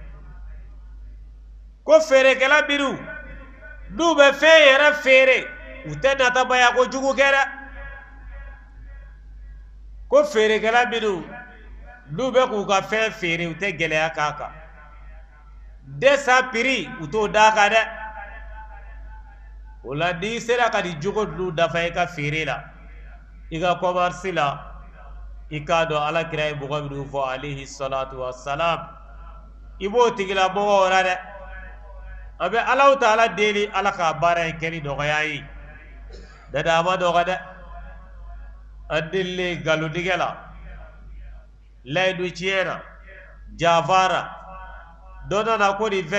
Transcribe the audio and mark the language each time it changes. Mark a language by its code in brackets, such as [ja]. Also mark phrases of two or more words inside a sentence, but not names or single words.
[bm] ko feerekɛla minnu n'u bɛ fɛn yɛrɛ feere u tɛ natabaya kojugu kɛ dɛ ko feerekɛla minnu n'u bɛ k'u ka fɛn feere u tɛ gɛlɛya k'a kan desa prix u t'o d'a kan dɛ o la n'i sera ka nin jogo ninnu dafa i ka feere la i ka commerce la i k'a dɔn alakira ye mɔgɔ minnu fɔ [ar] عليه الصلاة والسلام [bm] i b'o tigilamɔgɔw la dɛ an bɛ Alahu Taala deli Ala ka baara in kɛ ni nɔgɔya ye dada a ma nɔgɔ dɛ an delilen nkalontigɛ la layidu tiɲɛ na janfara dɔ nana ko nin